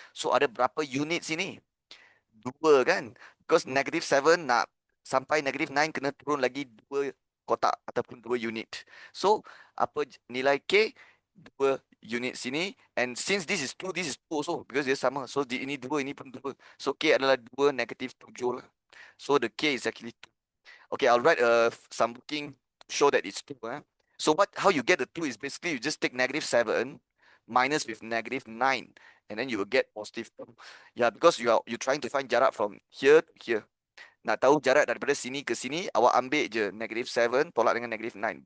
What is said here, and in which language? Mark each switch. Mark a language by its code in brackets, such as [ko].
[ms] So ada berapa unit sini? 2 kan? [en] Because negative 7 [ms] nak sampai negative 9 kena turun lagi 2 kotak ataupun 2 unit. So apa nilai K? 2 unit sini. [en] And since this is 2, this is 2 also because [ms] dia sama. So ini 2, ini pun 2. So K adalah 2 negative 7 lah. [en] So the K is actually 2. Okay, I'll write some booking to show that it's 2. So how you get the 2 is basically you just take negative 7 minus with negative 9. And then you will get positive 2. Yeah, because you're trying to find jarak from here to here. [ms] Nak tahu jarak daripada sini ke sini, awak ambil je negative 7 tolak dengan negative 9.